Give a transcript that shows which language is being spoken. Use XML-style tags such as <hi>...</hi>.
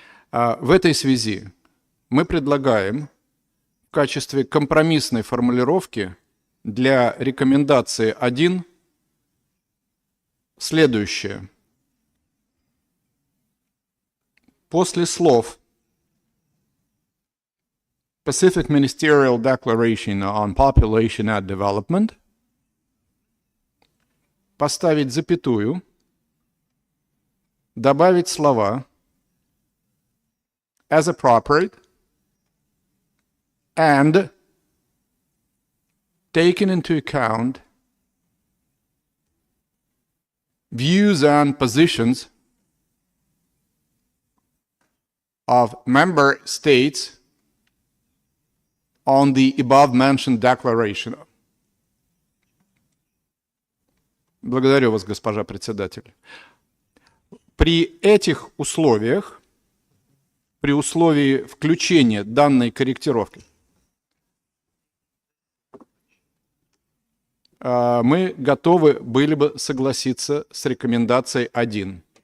<ru>В этой связи мы предлагаем в качестве компромиссной формулировки для рекомендации 1 следующее. После слов</ru> <en>Pacific Ministerial Declaration on Population and Development</en> <ru>поставить запятую, добавить слова</ru> <en>as appropriate and taken into account views and positions of member states on the above-mentioned declaration.</en> <ru>Благодарю вас, госпожа председатель. При этих условиях, при условии включения данной корректировки, мы готовы были бы согласиться с рекомендацией 1.</ru>